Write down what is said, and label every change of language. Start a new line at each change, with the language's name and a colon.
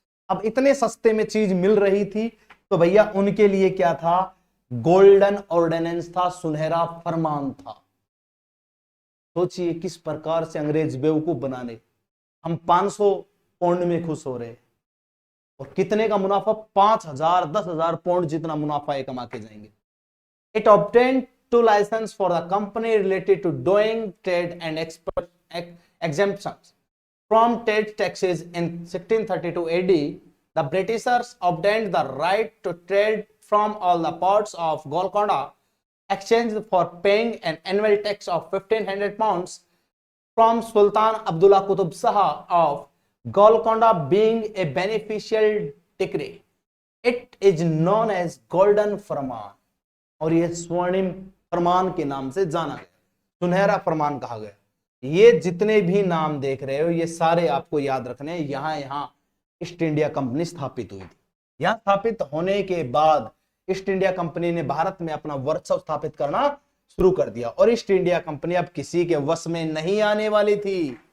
Hindi: अब इतने सस्ते में चीज मिल रही थी तो भैया उनके लिए क्या था, गोल्डन ऑर्डिनेंस था, सुनहरा फरमान था। सोचिए किस प्रकार से अंग्रेज बेवकूफ बनाने। हम 500 पौंड में खुश हो रहे और कितने का मुनाफा, 5,000 10,000 पौंड जितना मुनाफा ये कमा के जाएंगे।
English: It obtained 2 license for the company related to doing trade and exemptions from trade taxes in 1632 AD. The Britishers obtained the right to trade from all the ports of Golconda, exchanged for paying an annual tax of 1,500 pounds from Sultan Abdullah Qutub Shah of Golconda being a beneficial decree. It is known as Golden Farman
Hindi: और यह स्वर्णिम फरमान के नाम से जाना गया, सुनहरा फरमान कहा गया। ये जितने भी नाम देख रहे हो ये सारे आपको याद रखने हैं। यहां ईस्ट इंडिया कंपनी स्थापित हुई थी। यहां स्थापित होने के बाद ईस्ट इंडिया कंपनी ने भारत में अपना वर्चस्व स्थापित करना शुरू कर दिया और ईस्ट इंडिया कंपनी अब किसी के वश में नहीं आने वाली थी।